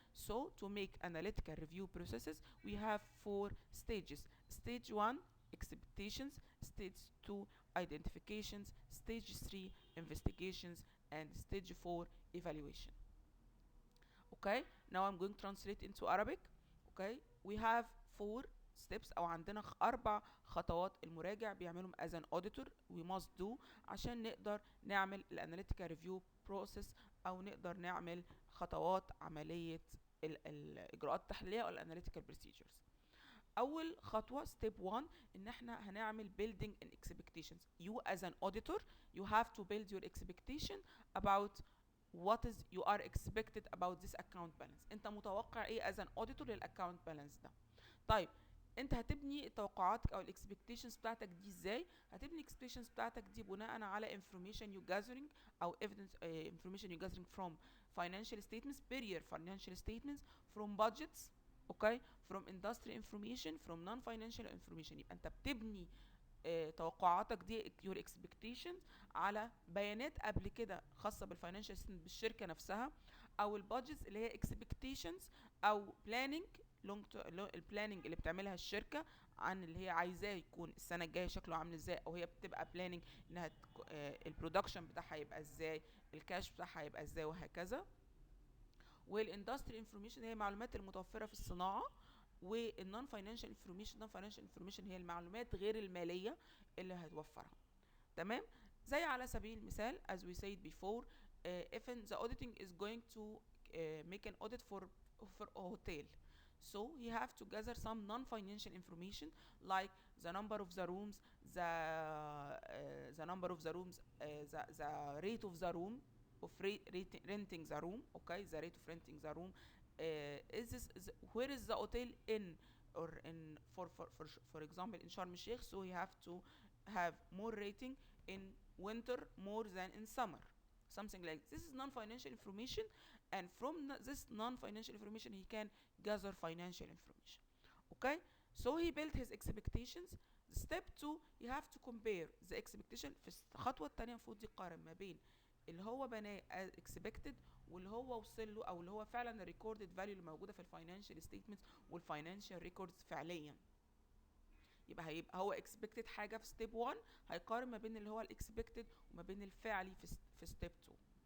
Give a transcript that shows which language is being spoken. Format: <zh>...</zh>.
<en>So to make analytical review processes, we have 4 stages. Stage 1, expectations. Stage 2, identifications. Stage 3, investigations. And stage 4, evaluation. Okay. Now I'm going to translate into Arabic. Okay. We have 4 steps،</en> <ar>او عندنا 4 خطوات المراجع بيعملهم</ar> <en>as an auditor we must do</en> <ar>عشان نقدر نعمل الاناليتيكال ريفيو بروسيس، او نقدر نعمل خطوات عملية الاجراءات التحليلية او الاناليتيكال بروسيجرز. اول خطوه</ar> <en>step 1</en> <ar>ان احنا هنعمل</ar> <en>building an expectations. You as an auditor, you have to build your expectation about what is you are expected about this account balance.</en> <ar>انت متوقع ايه</ar> <en>as an auditor</en> <ar>للاكونت بالانس ده. طيب انت هتبني توقعاتك او الاكسبكتيشنز بتاعتك دي ازاي؟ هتبني الاكسبكتيشنز بتاعتك دي بناء على</ar> <en>information you gathering</en> <ar>او</ar> <en>evidence information you gathering from financial statements, prior financial statements, from budgets. Okay. From industry information, from non-financial information.</en> <ar>يبقى انت بتبني توقعاتك دي your expectations على بيانات قبل كده خاصة بالفاينانشال ستيتمنت بالشركة نفسها، او البادجتس اللي هي expectations او planning البلاننج اللي بتعملها الشركة عن اللي هي عايزاه يكون السنة الجاية شكله عامل ازاي، او هي بتبقى بلاننج انها البرودكشن بتاعها يبقى ازاي، الكاش بتاعها يبقى ازاي، وهكذا. والاندستري انفورميشن هي المعلومات المتوفره في الصناعه، والنون فاينانشال انفورميشن هي المعلومات غير الماليه اللي هتوفرها. تمام. زي على سبيل المثال</ar> <en>as we said before, if the auditing is going to make an audit for a hotel, so he have to gather some non-financial information like the number of the rooms, the number of the rooms, the rate of the room, of renting the room, okay, the rate of renting the room, is this where is the hotel in, or in for example in Sharm el-Sheikh, so he have to have more rating in winter more than in summer, something like this. Is non-financial information, and from this non-financial information he can gather financial information. Okay, so he built his expectations. Step 2, you have to compare the expectation.</en> <ar>في الخطوة الثانية المفروض يقارن ما بين اللي هو بناه</ar> <en>as expected</en> <ar>واللي هو وصل له، او اللي هو فعلا الريكوردد فاليو اللي موجوده في الفاينانشال ستيتمنتس والفاينانشال ريكوردز فعليا. يبقى هو expected حاجه في ستيب 1، هيقارن ما بين اللي هو الاكسبكتد وما بين الفعلي في ستيب 2.</ar>